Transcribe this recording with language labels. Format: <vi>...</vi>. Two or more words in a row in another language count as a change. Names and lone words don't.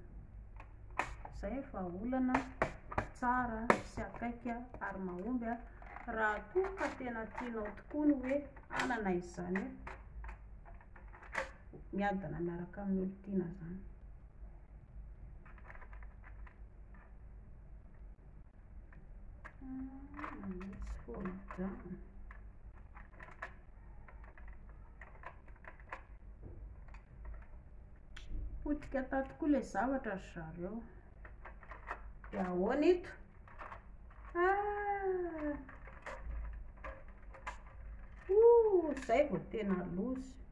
<mg>Izay ny vahaolana tsara sy akaiky ary mahomby raha toa ka tena tianao tokoa ny hoe anana izany miadana miaraka amin'ny olo tiana izany.</mg> <en>Let's fold down.</en> <mg>Potika tato koa le zavatra ry zareo. De ahoana ito? Zay vao tena lozy.</mg>